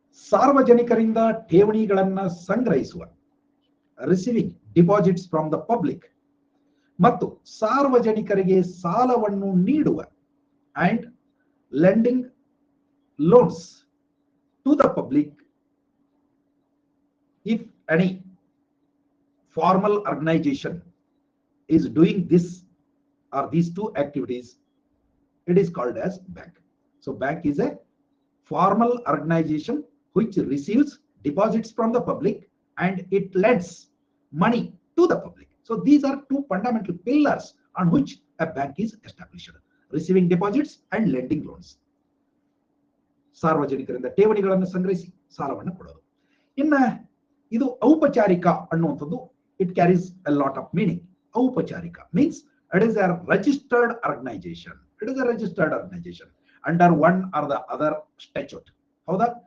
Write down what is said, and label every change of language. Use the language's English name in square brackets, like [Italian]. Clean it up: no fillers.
[Kannada] ಸಾರ್ವಜನಿಕರಿಂದ ಠೇವಣಿಗಳನ್ನ ಸಂಗ್ರಹಿಸುವ, [English] receiving deposits from the public, [Kannada] ಮತ್ತು ಸಾರ್ವಜನಿಕರಿಗೆ ಸಾಲವನ್ನು ನೀಡುವ, [English] And lending loans to the public. If any formal organization is doing this or these two activities, it is called as bank. So bank is a formal organization which receives deposits from the public and it lends money to the public. So these are two fundamental pillars on which a bank is established: receiving deposits and lending loans. [Kannada] ಸಾರ್ವಜನಿಕರಿಂದ ಠೇವಣಿಗಳನ್ನು ಸಂಗ್ರಹಿಸಿ ಸಾಲವನ್ನು ಕೊಡೋದು. ಇನ್ನ ಇದು ಔಪಚಾರಿಕ ಅನ್ನುವಂಥದ್ದು, [English] It carries a lot of meaning. ಔಪಚಾರಿಕ means it is a registered organisation. It is a registered organisation under one or the other statute. [Kannada] ಹೌದಾ?